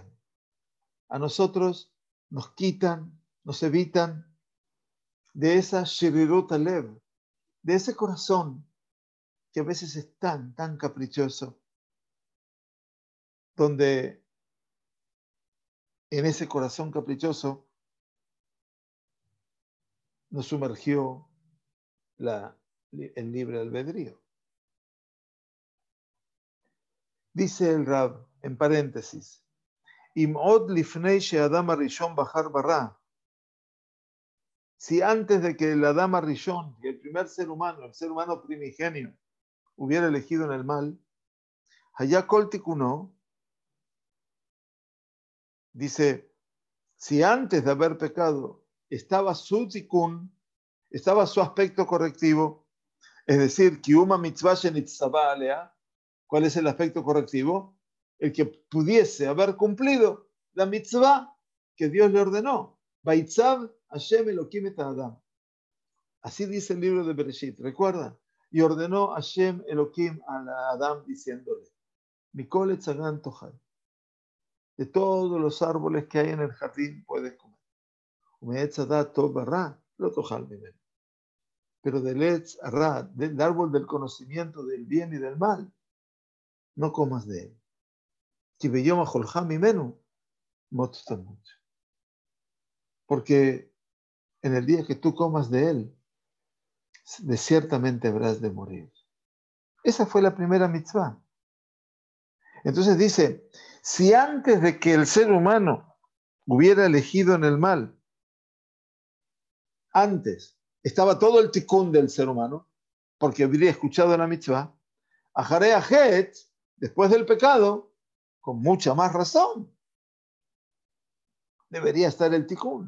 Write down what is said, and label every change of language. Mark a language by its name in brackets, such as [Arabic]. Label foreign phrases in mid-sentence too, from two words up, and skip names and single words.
[Spanish] A nosotros nos quitan, nos evitan de esa [Hebrew] שרירות הלב, [Spanish] de ese corazón que a veces es tan caprichoso, donde en ese corazón caprichoso nos sumergió el libre albedrío. Dice el Rab, en paréntesis, [Hebrew] אם עוד לפני שאדם הראשון בחר ברע, [Spanish] si antes de que el Adam Rishon, el primer ser humano, el ser humano primigenio, hubiera elegido en el mal, [Hebrew] היה כל תיקונו, [Spanish] dice, si antes de haber pecado estaba su tikun, estaba su aspecto correctivo, es decir, [Hebrew] קיום מצוה שנצטוה עליה, [Spanish] ¿cuál es el aspecto correctivo? El que pudiese haber cumplido la mitzvah que Dios le ordenó. [Hebrew] ויצו השם אלהים את אדם. [Spanish] Así dice el libro de Bereshit, ¿recuerdan? Y ordenó Hashem Elohim a Adam diciéndole, [Hebrew] מכל עץ הגן תאכל, [Spanish] de todos los árboles que hay en el jardín puedes comer. [Hebrew] ומעץ הדעת טוב ורע לא תאכל ממנו. [Spanish] Pero del [Hebrew] עץ הרע, [Spanish] del árbol del conocimiento del bien y del mal, no comas de él. [Hebrew] כי ביום אכלך ממנו מות תמות. [Spanish] Porque en el día que tú comas de él, de ciertamente habrás de morir. Esa fue la primera mitzvah. Entonces dice, si antes de que el ser humano hubiera elegido en el mal, antes estaba todo el tikkun del ser humano, porque habría escuchado la mitzvah, [Hebrew] אחרי החטא, [Spanish] después del pecado, con mucha más razón, debería estar el tikkun.